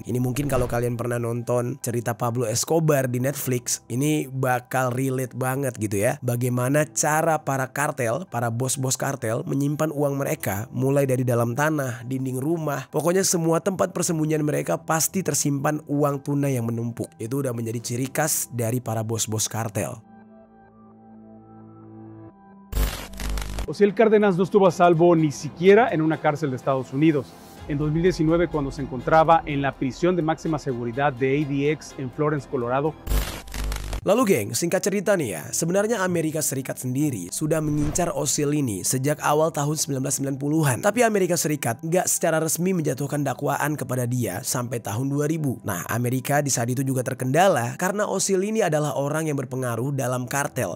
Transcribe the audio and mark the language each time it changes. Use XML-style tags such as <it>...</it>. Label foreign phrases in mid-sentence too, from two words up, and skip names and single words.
<id>Ini mungkin kalau kalian pernah nonton cerita Pablo Escobar di Netflix, ini bakal relate banget gitu ya. Bagaimana cara para kartel, para bos-bos kartel menyimpan uang mereka mulai dari dalam tanah, dinding rumah, pokoknya semua tempat persembunyian mereka pasti tersimpan uang tunai yang menumpuk. Itu udah menjadi ciri khas dari para bos-bos kartel.</id> <es>Osiel Cárdenas no estuvo a salvo ni siquiera en una cárcel de Estados Unidos. En 2019, cuando se encontraba en la prisión de máxima seguridad de ADX en Florence, Colorado.</es> <id>Lalu geng, singkat cerita nih ya, sebenarnya Amerika Serikat sendiri sudah mengincar OSIL ini sejak awal tahun 1990-an. Tapi Amerika Serikat nggak secara resmi menjatuhkan dakwaan kepada dia sampai tahun 2000. Nah, Amerika di saat itu juga terkendala karena OSIL ini adalah orang yang berpengaruh dalam kartel.</id>